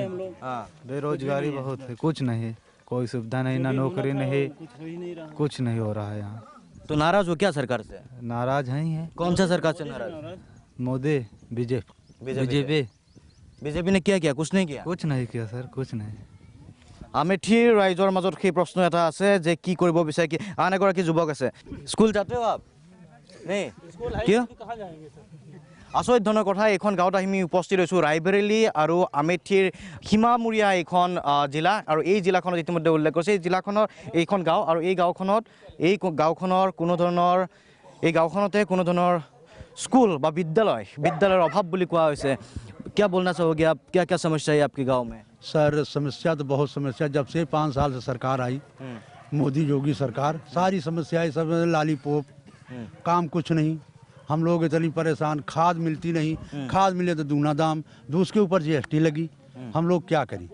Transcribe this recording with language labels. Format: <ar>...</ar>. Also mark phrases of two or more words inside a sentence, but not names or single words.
<hi>हाँ, बेरोजगारी बहुत है, कुछ नहीं। कोई सुविधा नहीं, ना नौकरी नहीं, कुछ नहीं हो रहा है यहाँ। तो नाराज हो क्या सरकार से? नाराज हैं ही है। कौन सा सरकार से नाराज? मोदी, बीजेपी बीजेपी ने क्या किया? कुछ नहीं किया। कुछ नहीं किया सर, कुछ नहीं।</hi> <as>আমেঠিৰ ৰাইজৰ মাজত সেই প্ৰশ্ন এটা আছে যে কি কৰিব বিচাৰে। কি আন এগৰাকী যুৱক আছে, স্কুল যাতে</as> <hi>हो आप नहीं</hi> <as>কিয়? আচৰিত ধৰণৰ কথা। এইখন গাঁৱত আমি উপস্থিত হৈছোঁ, ৰায়বেৰেলী আৰু আমেঠিৰ সীমামূৰীয়া এইখন জিলা, আৰু এই জিলাখনত ইতিমধ্যে উল্লেখ কৰিছে এই জিলাখনৰ এইখন গাঁও, আৰু এই গাঁওখনৰ কোনো ধৰণৰ এই গাঁওখনতে কোনো ধৰণৰ স্কুল বা বিদ্যালয়ৰ অভাৱ বুলি কোৱা হৈছে।</as> <hi>क्या बोलना चाहोगे आप? क्या क्या समस्या है आपके गांव में? सर समस्या तो बहुत समस्या, जब से 5 साल से सरकार आई, मोदी योगी सरकार, सारी समस्याएं सब लालीपोप, काम कुछ नहीं। हम लोग इतनी परेशान, खाद मिलती नहीं, खाद मिले तो दूना दाम, उसके ऊपर GST लगी, हम लोग क्या करें?</hi>